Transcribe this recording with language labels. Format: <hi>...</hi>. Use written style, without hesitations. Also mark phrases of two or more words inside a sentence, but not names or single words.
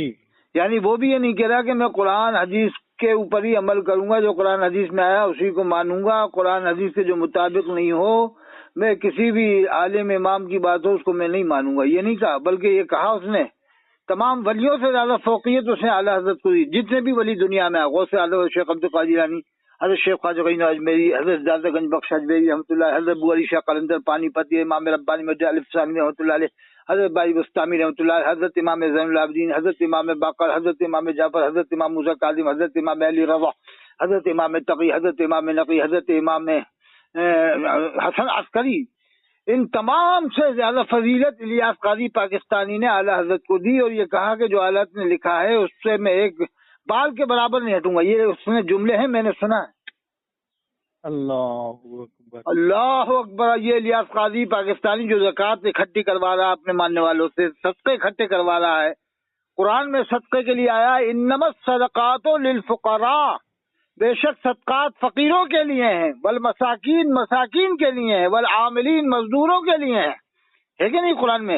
<ur>یعنی وہ بھی یہ نہیں کہہ رہا کہ میں قرآن حدیث کے اوپر ہی عمل کروں گا، جو قرآن حدیث میں آیا اسی کو مانوں گا، قرآن حدیث کے جو مطابق نہیں ہو، میں کسی بھی عالم امام کی بات ہو اس کو میں نہیں مانوں گا. یہ نہیں کہا، بلکہ یہ کہا اس نے تمام ولیوں سے زیادہ فوقیت اس نے اعلیٰ حضرت کو دی. جتنے بھی ولی دنیا میں، غوث اعظم شیخ عبدالقادر جیلانی، حضرت شیخ خواجہ غنی اجمیری، حضرت دادگنج بخش اجمیری رحمۃ اللہ، حضرت ابو علی شاہ قلندر پانی پتی، امام ربانی موجا الف ثانی رحمۃ اللہ علیہ، حضرت بائی بسطامی رحمۃ اللہ، حضرت امام زین العابدین، حضرت امام باقر، حضرت امام جعفر، حضرت امام موسیٰ کاظم، حضرت امام علی رضا، حضرت امام تقی، حضرت امام نقی، حضرت امام حسن عسکری. ان تمام سے زیادہ فضیلت الیاس قاضی پاکستانی نے اعلیٰ حضرت کو دی، اور یہ کہا کہ جو اعلیٰ نے لکھا ہے اس سے میں ایک بال کے برابر نہیں ہٹوں گا. یہ اس نے جملے ہیں، میں نے سنا ہے.</ur> <ar>الله أكبر, الله أكبر.</ar> <ur>یہ الیاس قاضی پاکستانی جو زکات اکٹھی کروا رہا ہے اپنے ماننے والوں سے، صدقے اکٹھے کروا رہا ہے، قرآن میں صدقے کے لیے آیا</ur> <ar>إنما الصدقات للفقراء,</ar> <ur>بے شک صدقات فقیروں کے لیے ہیں,</ur> <ar>والمساكين</ar> <ur>مساکین کے لیے ہیں,</ur> <ar>والعاملين</ar> <ur>مزدوروں کے لیے ہے کہ نہیں قرآن میں?</ur>